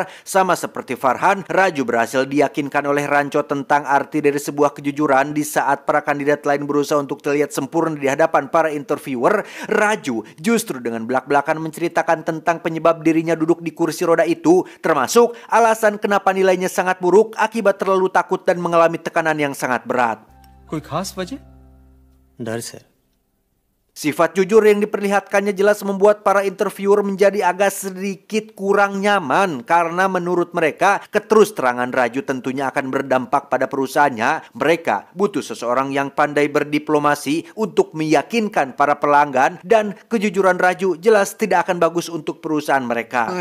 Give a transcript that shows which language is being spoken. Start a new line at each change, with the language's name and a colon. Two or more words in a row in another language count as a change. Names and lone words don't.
Indonesian: Sama seperti Farhan, Raju berhasil diyakinkan oleh Rancho tentang arti dari sebuah kejujuran. Di saat para kandidat lain berusaha untuk terlihat sempurna di hadapan para interviewer, Raju justru dengan belak-belakan menceritakan tentang penyebab dirinya duduk di kursi roda itu, termasuk alasan kenapa nilainya sangat buruk akibat terlalu takut dan mengalami tekanan yang sangat berat.
Hindi: कोई खास वजह? डर से.
Indonesian: Sifat jujur yang diperlihatkannya jelas membuat para interviewer menjadi agak sedikit kurang nyaman, karena menurut mereka keterus-terangan Raju tentunya akan berdampak pada perusahaannya. Mereka butuh seseorang yang pandai berdiplomasi untuk meyakinkan para pelanggan, dan kejujuran Raju jelas tidak akan bagus untuk perusahaan mereka.